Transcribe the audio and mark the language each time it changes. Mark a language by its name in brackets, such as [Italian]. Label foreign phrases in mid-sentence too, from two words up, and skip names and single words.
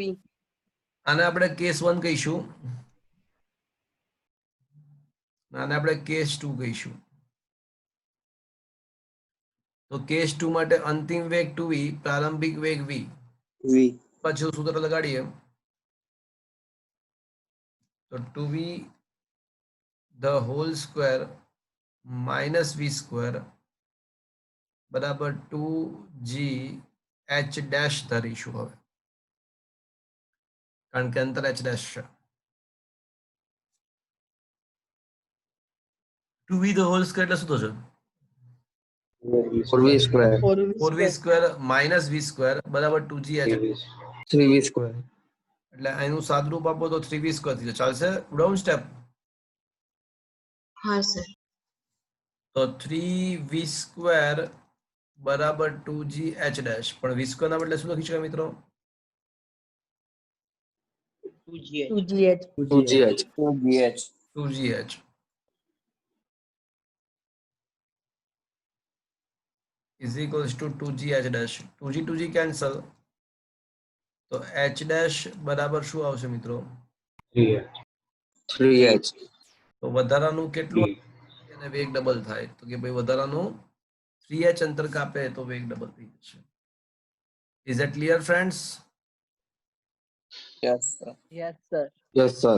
[Gujarati] આને આપણે કેસ 1 કહીશું, આને આપણે કેસ 2 કહીશું. તો કેસ 2 માટે અંતિમ વેગ 2v, પ્રારંભિક વેગ v. વી પાછું સૂત્ર લગાડીએ તો 2v [English] the whole square minus [Gujarati] v² બરાબર 2g h ડેશ ધરીશું હવે, કારણ કે અંતર h ડેશ છે. 2v [English] the whole square [Gujarati] એટલે શું થશે? 4v² 4v² minus v² બરાબર 2g h. 3v². એટલે એનું સાદુરૂપ આપો તો 3v² થઈ જશે. ચાલશે? [English] down step. [Gujarati] હા સર. તો 3v² બરાબર 2g h ડેશ, પણ v² ના બદલે શું લખી શકાય મિત્રો? 2gh. 2gh 2gh. [English] is equals to 2g h dash. 2g cancel. [Gujarati] તો h dash બરાબર શું આવશે મિત્રો? 3h તો વધારાનું કેટલું અને વેગ ડબલ થાય? તો કે ભાઈ વધારાનું 3h અંતર કાપે તો વેગ ડબલ થઈ જશે. [English] Is that clear friends? yes sir Yes sir. yes sir